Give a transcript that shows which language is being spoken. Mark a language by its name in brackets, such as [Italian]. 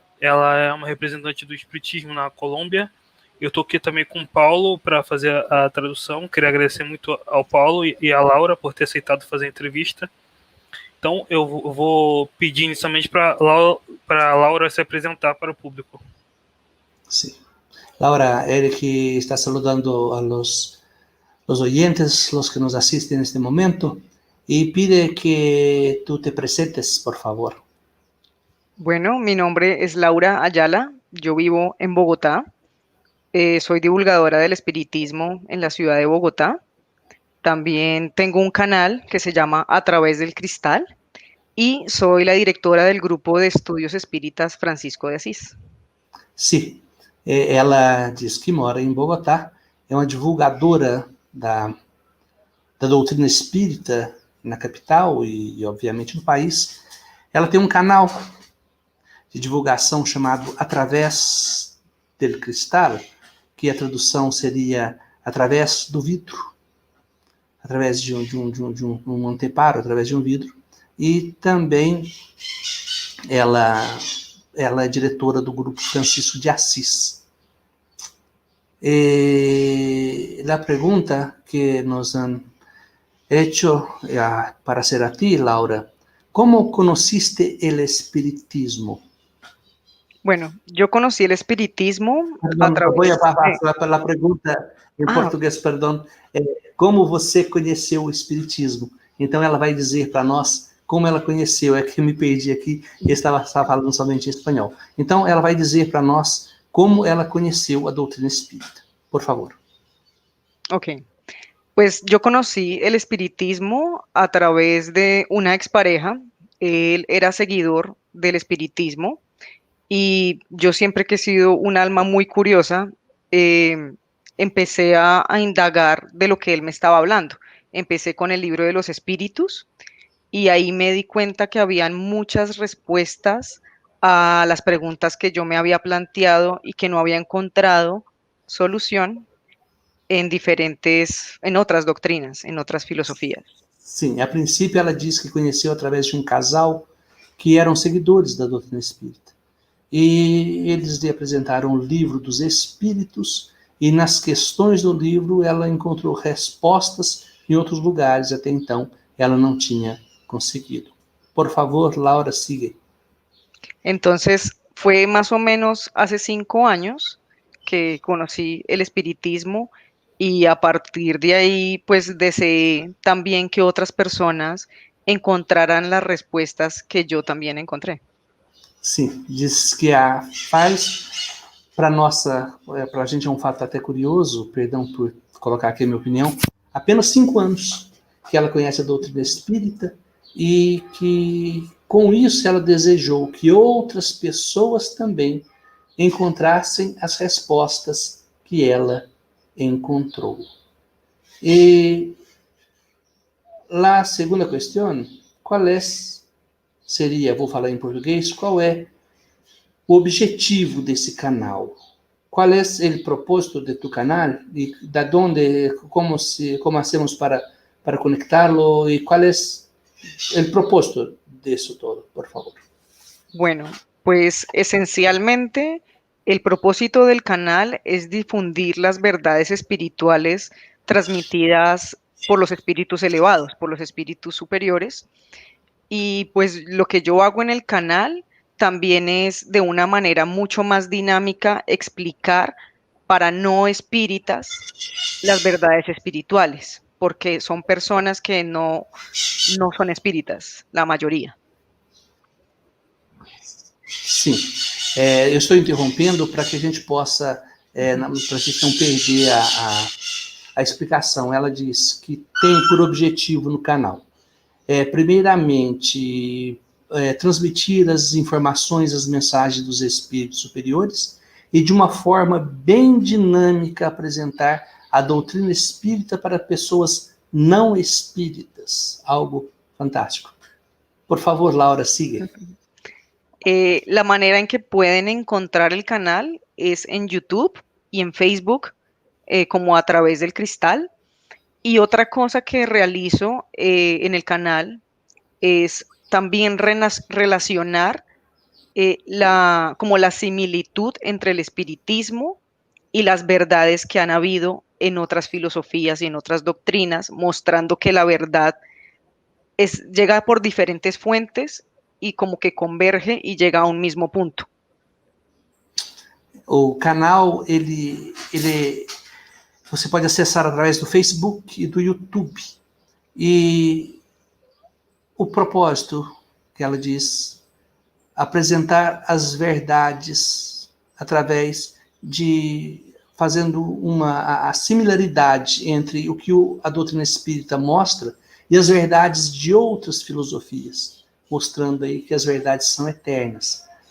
[Portuguese] Ela é uma representante do Espiritismo na Colômbia. Eu estou aqui também com o Paulo para fazer a tradução. Queria agradecer muito ao Paulo e à Laura por ter aceitado fazer a entrevista. Então, eu vou pedir inicialmente para a Laura se apresentar para o público. [Spanish] Sí. Laura, Eric está saludando a los oyentes, los que nos asisten en este momento, y pide que tú te presentes, por favor. Bueno, mi nombre es Laura Ayala, yo vivo en Bogotá, soy divulgadora del espiritismo en la ciudad de Bogotá. También tengo un canal que se llama A Través del Cristal y soy la directora del grupo de estudios espíritas Francisco de Asís. [Portuguese] Sí, ela diz que mora em Bogotá, é uma divulgadora da doutrina espírita na capital e, obviamente, no país. Ela tem um canal de divulgação chamado Através del Cristal, que a tradução seria através do vidro, através de um anteparo, através de um vidro. E também ela é diretora do grupo Francisco de Assis. [Spanish] La pregunta que nos han hecho para ser a ti, Laura, ¿cómo conociste el espiritismo? Bueno, yo conocí el espiritismo a través... Voy a [Portuguese] passar pela pergunta em português, perdão. Como você conheceu o espiritismo? Então ela vai dizer para nós como ela conheceu. É que eu me perdi aqui e estava falando somente em espanhol. Então ela vai dizer para nós como ela conheceu a doutrina espírita. Por favor. Ok. [Spanish] Pues yo conocí el espiritismo a través de una expareja. Él era seguidor del espiritismo y yo siempre que he sido un alma muy curiosa, empecé a indagar de lo que él me estaba hablando. Empecé con el libro de los espíritus y ahí me di cuenta que habían muchas respuestas a las preguntas que yo me había planteado y que no había encontrado solución en otras doctrinas, en otras filosofías. [Portuguese] Sim, a princípio ela diz que conheceu através de um casal que eram seguidores da doutrina espírita. E eles lhe apresentaram o livro dos espíritos e nas questões do livro ela encontrou respostas em outros lugares, até então ela não tinha conseguido. [Spanish] Por favor, Laura, sigue. Entonces, fue más o menos hace 5 años que conocí el espiritismo y a partir de ahí, pues deseé también que otras personas encontraran las respuestas que yo también encontré. [Portuguese] Sim, diz que faz para a gente é um fato até curioso, perdão por colocar aqui a minha opinião, apenas 5 anos que ela conhece a doutrina espírita e que com isso ela desejou que outras pessoas também encontrassem as respostas que ela encontrou. E a segunda questão, qual seria, vou falar em português, qual é o objetivo desse canal? Qual é o propósito [Spanish] de tu canal? [Portuguese] E da onde, [Spanish] como hacemos para conectarlo? [Portuguese] E qual é o propósito disso todo, por favor? [Spanish] Bueno, pues esencialmente el propósito del canal es difundir las verdades espirituales transmitidas por los espíritus elevados, por los espíritus superiores. Y pues lo que yo hago en el canal también es de una manera mucho más dinámica explicar para no espíritas las verdades espirituales, porque son personas que no son espíritas, la mayoría. [Portuguese] Sim, eu estou interrompendo para que a gente possa, para a gente não perder a explicação. Ela diz que tem por objetivo no canal, primeiramente, transmitir as informações, as mensagens dos espíritos superiores e de uma forma bem dinâmica apresentar a doutrina espírita para pessoas não espíritas. Algo fantástico. Por favor, Laura, siga. [Spanish] La manera en que pueden encontrar el canal es en YouTube y en Facebook, como A Través del Cristal. Y otra cosa que realizo en el canal es también relacionar como la similitud entre el espiritismo y las verdades que han habido en otras filosofías y en otras doctrinas, mostrando que la verdad llega por diferentes fuentes y como que converge y llega a un mismo punto. [Portuguese] O canal, você pode acessar através do Facebook e do YouTube. E o propósito, que ela diz, apresentar as verdades através de fazendo a similaridade entre o que a doutrina espírita mostra e as verdades de outras filosofias, mostrando aí que as verdades são eternas.